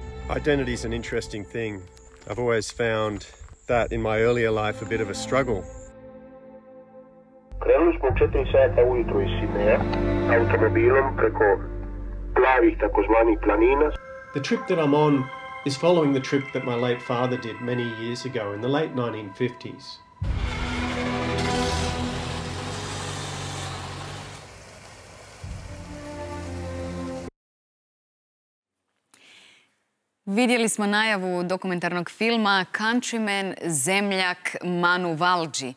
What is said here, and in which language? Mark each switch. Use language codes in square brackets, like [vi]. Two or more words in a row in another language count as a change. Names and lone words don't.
[en] Identity is an interesting thing. I've always found that in my earlier life a bit of a struggle. [hr] Krenuli smo u 4 sata ujutro iz Sidneja automobilom preko plavih takozvanih planina. [en] The trip that I'm on is following the trip that my late father did many years ago in the late 1950s. [hr] Vidjeli smo najavu dokumentarnog filma Countryman, zemljak Manu Valji.